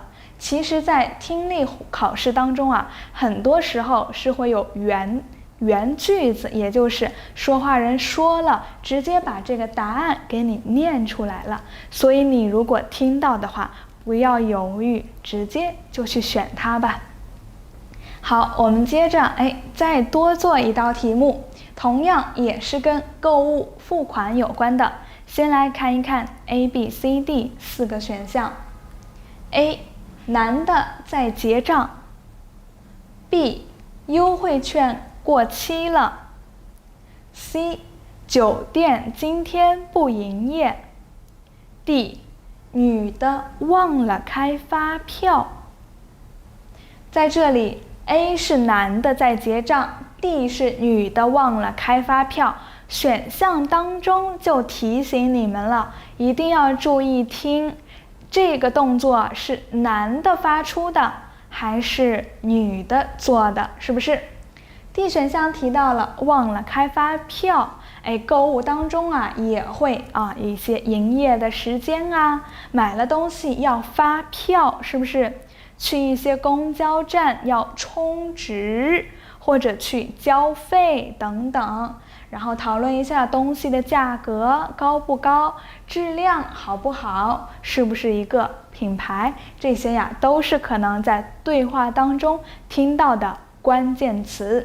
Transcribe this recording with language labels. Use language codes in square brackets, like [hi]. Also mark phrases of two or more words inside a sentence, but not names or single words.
[zh] 其實在聽力考試當中啊，很多时候是会有原句子，也就是说話人说了，直接把这个答案给你念出来了。所以你如果听到的话，不要猶豫，直接就去選它吧。好，我們接着再多做一道題目，同樣也是跟購物付款有關的。先來看一看 A、B、C、D 四個選項。A，男的在結賬。B， 優惠券過期了。C， 酒店今天不營業。D， 女的忘了開發票。在這裡 A 是男的在結賬， D 是女的忘了開發票。選項當中就提醒你們了，一定要注意聽，這個動作是男的發出的還是女的做的，是不是？ D 選項提到了忘了開發票，購物當中啊也會一些營業的時間啊，買了東西要發票，是不是？去一些公交站要充值或者去交費等等，然後討論一下東西的價格高不高，質量好不好，是不是一個品牌，這些呀都是可能在對話當中聽到的關鍵詞。